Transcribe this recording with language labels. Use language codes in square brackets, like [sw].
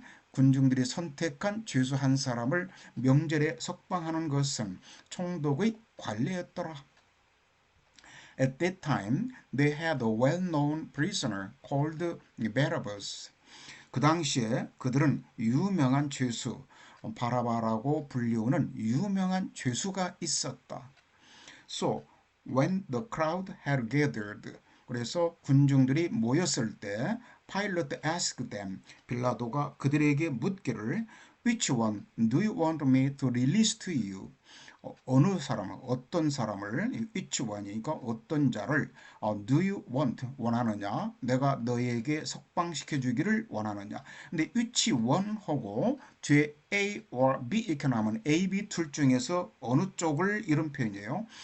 [ko] 군중들이 선택한 죄수 한 사람을 명절에 석방하는 것은 총독의 관례였더라. [en] At that time, they had a well-known prisoner called Barabbas. [ko] 그 당시에 그들은 유명한 죄수, 바라바라고 불리우는 유명한 죄수가 있었다. [en] So, when the crowd had gathered, [ko] 그래서 군중들이 모였을 때 [en] Pilate asked them, [ko] 빌라도가 그들에게 묻기를 [en] Which one do you want me to release to you? [ko] 어느 사람을, 어떤 사람을, [en] which one [ko] 이니까 어떤 자를 [en] do you want, [ko] 원하느냐, 내가 너에게 석방시켜 주기를 원하느냐. 근데 [en] which one [ko] 하고 뒤에 A or B 이렇게 나오면 A, B 둘 중에서 어느 쪽을 이런 표현이에요.